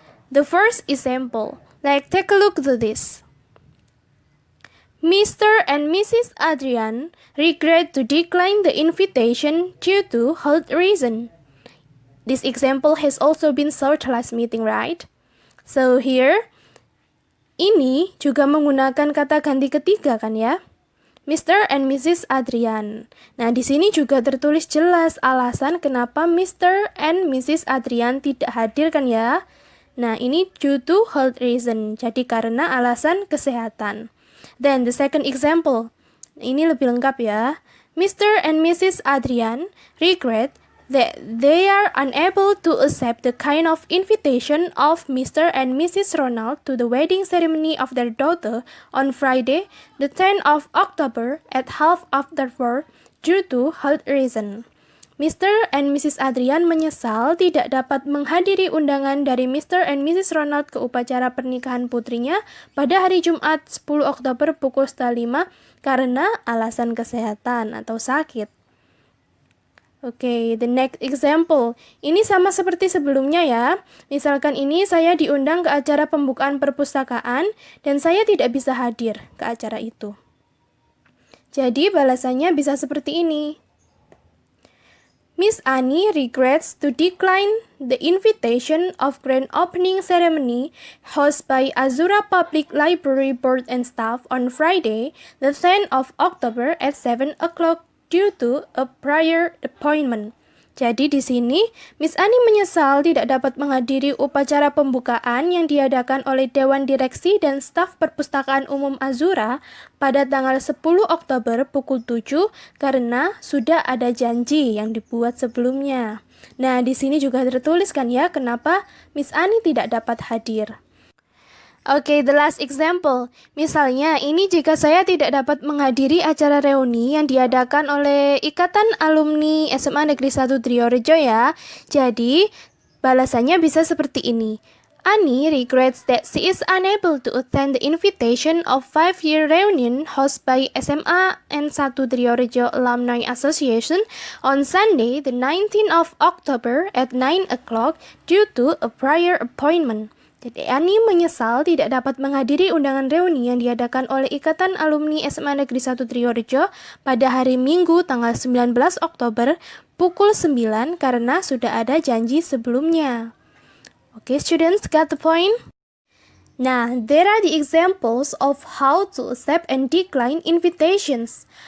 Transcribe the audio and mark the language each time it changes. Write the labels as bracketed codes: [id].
[en] The first example, take a look to this. Mr. and Mrs. Adrian regret to decline the invitation due to health reason. This example has also been searched last meeting, right? So here, [id] ini juga menggunakan kata ganti ketiga kan ya? Mr. and Mrs. Adrian. Nah, di sini juga tertulis jelas alasan kenapa Mr. and Mrs. Adrian tidak hadir kan ya? Nah, ini [en] due to health reason. [id] Jadi karena alasan kesehatan. [en] Then the second example, [id] ini lebih lengkap ya. [en] Mr. and Mrs. Adrian regret that they are unable to accept the kind of invitation of Mr. and Mrs. Ronald to the wedding ceremony of their daughter on Friday, the 10th of October at 4:30 due to health reason. Mr. and Mrs. [id] Adrian menyesal tidak dapat menghadiri undangan dari Mr. and Mrs. Ronald ke upacara pernikahan putrinya pada hari Jumat 10 Oktober pukul 5 karena alasan kesehatan atau sakit. Oke, [en] the next example. [id] Ini sama seperti sebelumnya ya. Misalkan ini saya diundang ke acara pembukaan perpustakaan dan saya tidak bisa hadir ke acara itu. Jadi balasannya bisa seperti ini. [en] Miss Ani regrets to decline the invitation of grand opening ceremony hosted by Azura Public Library Board and staff on Friday, the 10th of October at 7 o'clock due to a prior appointment. [id] Jadi di sini, Miss Ani menyesal tidak dapat menghadiri upacara pembukaan yang diadakan oleh Dewan Direksi dan staf Perpustakaan Umum Azura pada tanggal 10 Oktober pukul 7 karena sudah ada janji yang dibuat sebelumnya. Nah, di sini juga tertuliskan ya kenapa Miss Ani tidak dapat hadir. Oke, [en] the last example. [id] Misalnya, ini jika saya tidak dapat menghadiri acara reuni yang diadakan oleh Ikatan Alumni SMA Negeri 1 Driyorejo ya. Jadi, balasannya bisa seperti ini. [en] Ani regrets that she is unable to attend the invitation of 5-year reunion hosted by SMA N1 Driyorejo Alumni Association on Sunday, the 19th of October at 9 o'clock due to a prior appointment. [id] Jadi Ani menyesal tidak dapat menghadiri undangan reuni yang diadakan oleh Ikatan Alumni SMA Negeri 1 Driyorejo pada hari Minggu tanggal 19 Oktober pukul 9 karena sudah ada janji sebelumnya. [en] Okay, students, got the point? Nah, there are the examples of how to accept and decline invitations.